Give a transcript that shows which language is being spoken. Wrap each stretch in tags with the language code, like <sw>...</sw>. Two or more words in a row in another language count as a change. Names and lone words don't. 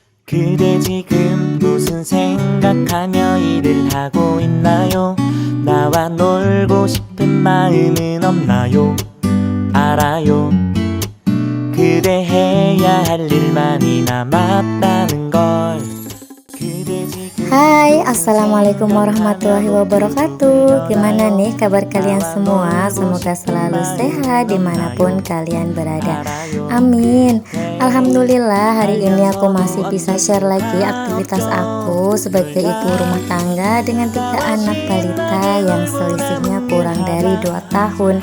<ko>그대 지금 무슨 생각하며 일을 하고 있나요? 나와 놀고 싶은 마음은 없나요? 알아요. 그대 해야 할 일만이 남았다는 걸.</ko> <ar>Hai, السلام عليكم ورحمة الله وبركاته.</ar> <id>Gimana nih kabar kalian semua? Semoga selalu sehat dimanapun kalian berada. Amin. Alhamdulillah, hari ini aku masih bisa share lagi aktivitas aku sebagai ibu rumah tangga dengan 3 anak balita yang selisihnya kurang dari 2 tahun.</id>